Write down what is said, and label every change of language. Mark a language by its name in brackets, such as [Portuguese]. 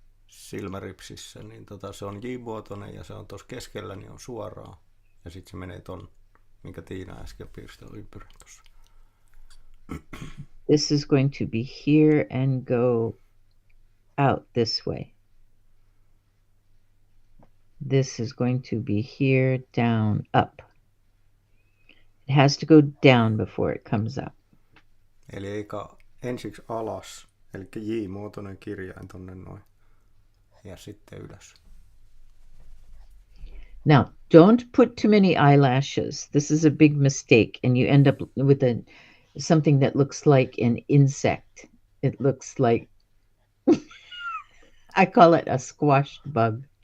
[Finnish] Silmäripsissä, niin se on J-muotoinen ja se on tuossa keskellä, niin on suoraan. Ja sitten se menee ton, minkä Tiina äsken piirsi ympyrän tuossa. [English] This is going to be here and go out this way. This is going to be here, down, up. It has to go down before it comes up. [Finnish] Eli eikä ensiksi alas, eli J-muotoinen kirjain tonne noin. Ja sitten ylös. [English] Now, don't put too many eyelashes. This is a big mistake, and you end up with something that looks like an insect. It looks like, I call it a squashed bug.